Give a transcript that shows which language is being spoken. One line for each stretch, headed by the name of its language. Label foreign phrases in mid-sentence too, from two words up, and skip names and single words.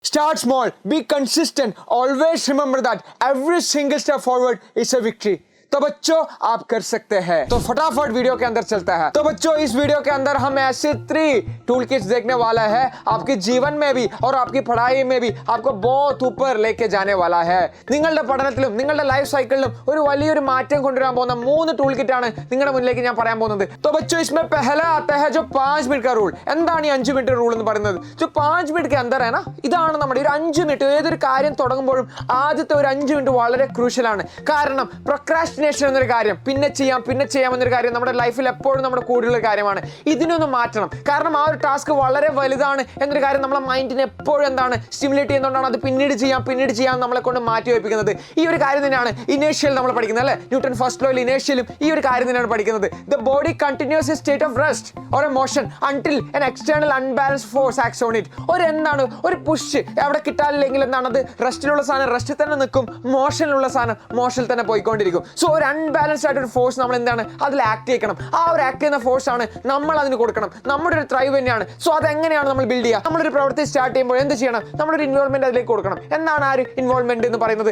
English: Start small, be consistent, always remember that every single step forward is a victory.
Hindi: तो बच्चों आप कर सकते हैं। तो फटाफट वीडियो के अंदर चलता है। तो बच्चों इस वीडियो के अंदर हम ऐसे 3
English: tool kits
Hindi: देखने वाला है, आपके जीवन में भी और आपकी पढ़ाई में भी आपको बहुत ऊपर लेके जाने वाला है।
Malayalam: നിങ്ങളുടെ പഠനത്തിലും നിങ്ങളുടെ
English: life cycle
Malayalam: ഒരു വലിയൊരു മാറ്റം കൊണ്ടുവരാൻ പോകുന്ന 3
English: tool kit
Malayalam: ആണ് നിങ്ങളുടെ മുന്നിലേക്ക് ഞാൻ പറയാൻ പോകുന്നത്।
Hindi: तो बच्चों इसमें पहला आता है जो 5 मिनट का रूल।
Malayalam: എന്താണ് ഈ 5 മിനിറ്റ് റൂൾ എന്ന് പറയുന്നത്?
Hindi: जो 5 मिनट के अंदर है ना,
Malayalam: ഇതാണ് നമ്മുടെ ഒരു 5 മിനിറ്റ് ഏതൊരു കാര്യം തുടങ്ങുമ്പോഴും ആദ്യത്തെ ഒരു 5 മിനിറ്റ് വളരെ ക്രൂഷ്യൽ ആണ്। കാരണം പ്രൊക്രാസ്റ്റിനേഷൻ എന്നൊരു കാര്യം പിന്നെ ചെയ്യാം എന്നൊരു കാര്യം നമ്മുടെ ലൈഫിൽ എപ്പോഴും നമ്മുടെ കൂടെയുള്ള കാര്യമാണ്। ഇതിനൊന്ന് മാറ്റണം, കാരണം ആ ഒരു ടാസ്ക് വളരെ വലുതാണ് എന്നൊരു കാര്യം നമ്മളെ മൈൻഡിനെ എപ്പോഴും എന്താണ് സ്റ്റിമുലേറ്റ് ചെയ്യുന്നതുകൊണ്ടാണ് അത് പിന്നീട് ചെയ്യാം നമ്മളെ കൊണ്ട് മാറ്റി വയ്പ്പിക്കുന്നത്। ഈ ഒരു കാര്യം തന്നെയാണ് ഇനേഷ്യൽ നമ്മൾ പഠിക്കുന്നത് അല്ലേ, ന്യൂട്ടൺ
English: first law
Malayalam: ഇനേഷ്യലും ഈ ഒരു കാര്യം തന്നെയാണ് പഠിക്കുന്നത്।
English: the body continues a state of rest or a motion until an external unbalanced force acts on it.
Malayalam: ഒരു പുഷ് അവിടെ കിട്ടാനില്ലെങ്കിൽ എന്താണ് അത് റെസ്റ്റിലുള്ള സാധനം റെസ്റ്റിൽ തന്നെ നിൽക്കും, മോഷനിലുള്ള സാധനം മോഷനിൽ തന്നെ പോയിക്കൊണ്ടിരിക്കും। സോ ഒരു അൺബാലൻസ്ഡ് ആയിട്ടൊരു ഫോഴ്സ് നമ്മൾ എന്താണ് അതിൽ ആക്ട് ചെയ്യണം। ആ ഒരു ആക്ട് ചെയ്യുന്ന ഫോഴ്സ് ആണ് നമ്മൾ അതിന് കൊടുക്കണം, നമ്മുടെ ഒരു ത്രൈവ് തന്നെയാണ്। സോ അതെങ്ങനെയാണ് നമ്മൾ ബിൽഡ് ചെയ്യുക? നമ്മളൊരു പ്രവൃത്തി സ്റ്റാർട്ട് ചെയ്യുമ്പോൾ എന്ത് ചെയ്യണം? നമ്മളൊരു ഇൻവോൾവ്മെന്റ് അതിലേക്ക് കൊടുക്കണം। എന്താണ് ആ ഒരു ഇൻവോൾവ്മെന്റ് എന്ന് പറയുന്നത്?